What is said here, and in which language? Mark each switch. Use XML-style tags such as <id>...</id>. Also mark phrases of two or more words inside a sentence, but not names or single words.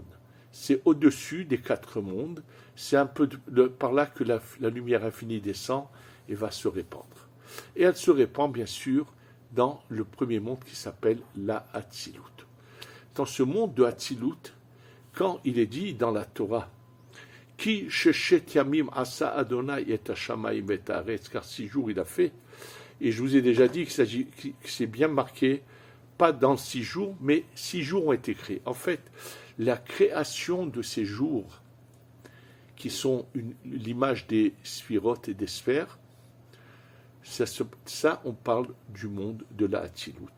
<fr>C'est au-dessus des 4 mondes. C'est un peu par là que la lumière infinie descend et va se répandre. Et elle se répand, bien sûr, dans le premier monde qui s'appelle la Hatzilut. Dans ce monde de Hatzilut, quand il est dit dans la Torah,</fr> <he>כי ששת ימים עשה אדוני את השמים את הארץ,</he> <fr>car 6 jours il a fait, et je vous ai déjà dit que c'est bien marqué, pas dans 6 jours, mais 6 jours ont été créés. En fait, la création de ces jours, qui sont l'image des sphirotes et des sphères, ça on parle du monde de la Hatzilut.</fr>